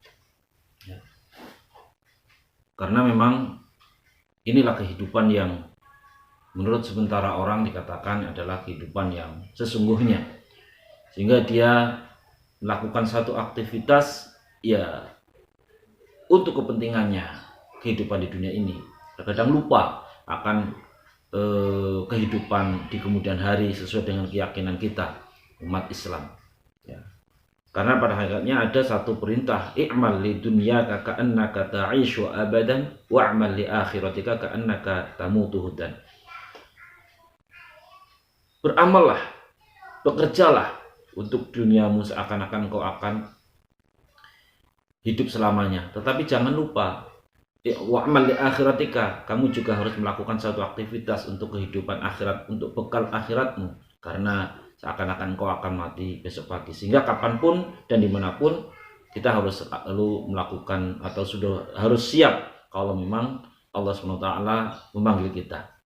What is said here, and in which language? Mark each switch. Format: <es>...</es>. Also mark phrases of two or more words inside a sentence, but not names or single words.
<id>Karena memang inilah kehidupan yang menurut sementara orang dikatakan adalah kehidupan yang sesungguhnya, sehingga dia melakukan satu aktivitas ya untuk kepentingannya kehidupan di dunia ini, terkadang lupa akan kehidupan di kemudian hari sesuai dengan keyakinan kita umat Islam ya. Karena pada hakikatnya ada satu perintah,</id> <ar>اعمل لدنياك كأنك تعيش أبدا واعمل لآخرتك كأنك تموت غدا.</ar> <id>Beramallah, bekerjalah untuk duniamu seakan-akan kau akan hidup selamanya. Tetapi jangan lupa,</id> <ar>واعمل لآخرتك,</ar> <id>kamu juga harus melakukan satu aktivitas untuk kehidupan akhirat, untuk bekal akhiratmu. Karena seakan-akan kau akan mati besok pagi, sehingga kapanpun dan dimanapun kita harus selalu melakukan atau sudah harus siap kalau memang Allah SWT memanggil kita.</id>